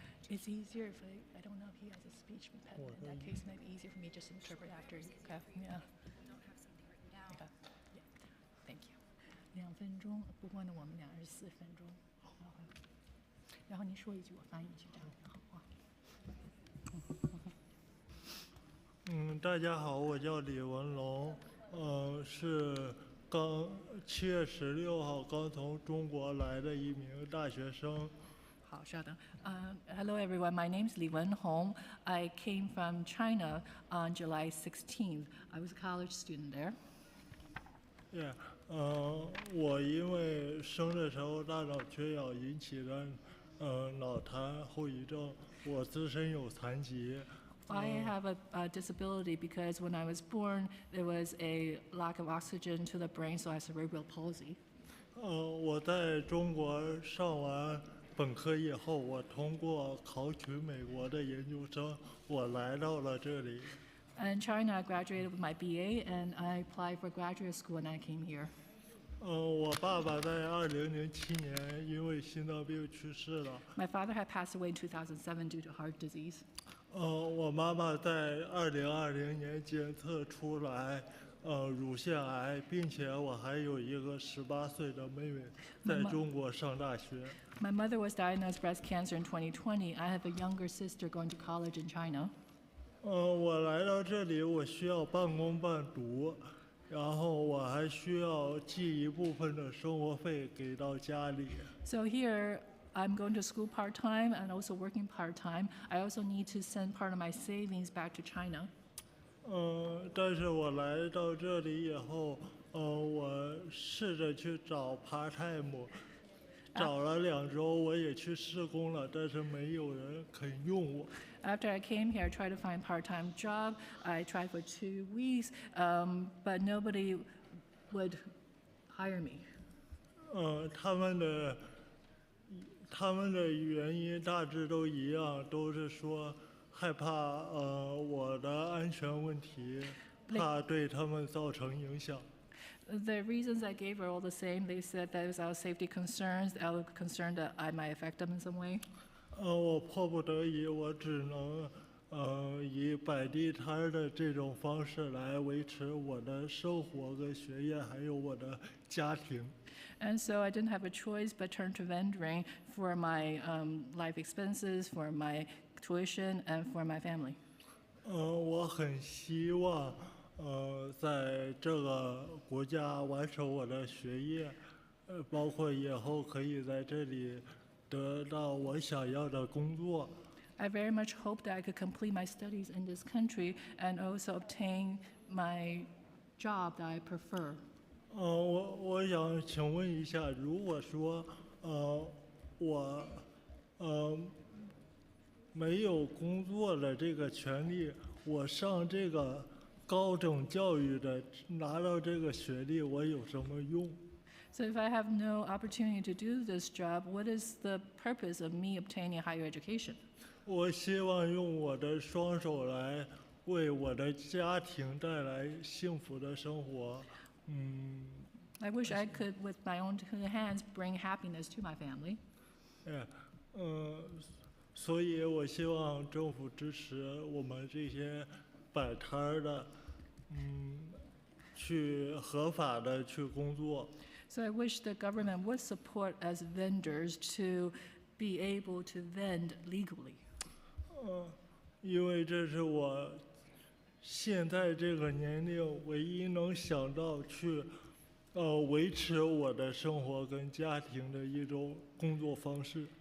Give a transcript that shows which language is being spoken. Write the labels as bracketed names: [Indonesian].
[English] It's easier if I don't know if he has a speech impediment. In that case, it might be easier for me just to interpret after. Okay, yeah. Okay. Yeah. Thank you. [Chinese] 2分钟，不过呢，我们俩是4分钟。然后您说一句，我翻译一句，这样挺好啊。大家好，我叫李文龙，是刚7月16号刚从中国来的一名大学生。好，稍等。 [English] Hello everyone, my name is Li Wenhong. I came from China on July 16th. I was a college student there. [Chinese] Yeah, 我因为生的时候大脑缺氧引起的脑瘫后遗症，我自身有残疾。 [English] I have a disability because when I was born, there was a lack of oxygen to the brain, so I have cerebral palsy. [Chinese] 我在中国上完本科以后，我通过考取美国的研究生，我来到了这里。 [English] In China, I graduated with my BA, and I applied for graduate school, and I came here. [Chinese] 我爸爸在2007年因为心脏病去世了。 [English] My father had passed away in 2007 due to heart disease. [Chinese] 我妈妈在2020年检测出来乳腺癌，并且我还有一个18岁的妹妹在中国上大学。 [English] My mother was diagnosed breast cancer in 2020. I have a younger sister going to college in China. [Chinese] 我来到这里，我需要半工半读，然后我还需要寄一部分的生活费给到家里。 [English] So here, I'm going to school part-time and also working part-time. I also need to send part of my savings back to China. [Chinese] 但是我来到这里以后，我试着去找 [English] part-time， [Chinese] 找了2周，我也去试工了，但是没有人肯用我。 [English] After I came here, I tried to find part-time job. I tried for 2 weeks, but nobody would hire me. [Chinese] 他们的原因大致都一样，都是说害怕我的安全问题，怕对他们造成影响。 [English] The reasons I gave are all the same. They said that it was our safety concerns, our concern that I might affect them in some way. [Chinese] 我迫不得已，我只能以摆地摊的这种方式来维持我的生活跟学业，还有我的家庭。 [English] And so I didn't have a choice but turn to vending for my life expenses, for my tuition, and for my family. [Chinese] 我很希望在这个国家完成我的学业，包括以后可以在这里得到我想要的工作。 [English] I very much hope that I could complete my studies in this country and also obtain my job that I prefer. [Chinese] 我想请问一下，如果说我没有工作的这个权利，我上这个高等教育的拿到这个学历，我有什么用？ [English] So if I have no opportunity to do this job, what is the purpose of me obtaining higher education? [Chinese] 我希望用我的双手来为我的家庭带来幸福的生活。 [English] I wish I could, with my own 2 hands, bring happiness to my family. [Chinese] 所以我希望政府支持我们这些摆摊儿的，去合法的去工作。 [English] So I wish the government would support us vendors to be able to vend legally. [Chinese] 因为这是我现在这个年龄唯一能想到去维持我的生活跟家庭的一种工作方式。